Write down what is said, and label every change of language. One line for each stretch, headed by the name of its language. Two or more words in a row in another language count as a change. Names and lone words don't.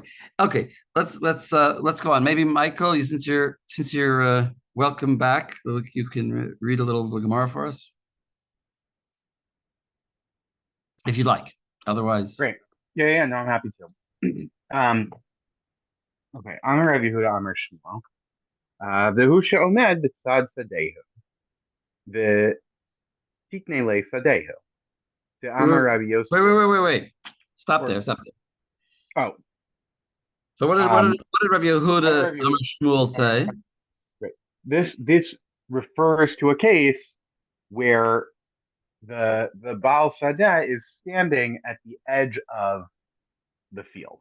English: Okay, let's go on. Maybe Michael, since you're welcome back, you can read a little of the Gemara for us, if you'd like. Otherwise, great. Yeah. No, I'm happy to.
Aramaic: Okay, אמר רב יהודה אמר שמואל.
Hebrew: והוא שעומד בצד שדהו. ותקני לה שדהו.
Aramaic: The אמר רב יוסף.
English: Wait. Stop there. Oh. So what did Rav Yehuda Amar Shmuel say? Right. This refers to a case where the
Hebrew: בעל שדה
English: is standing at the edge of the field.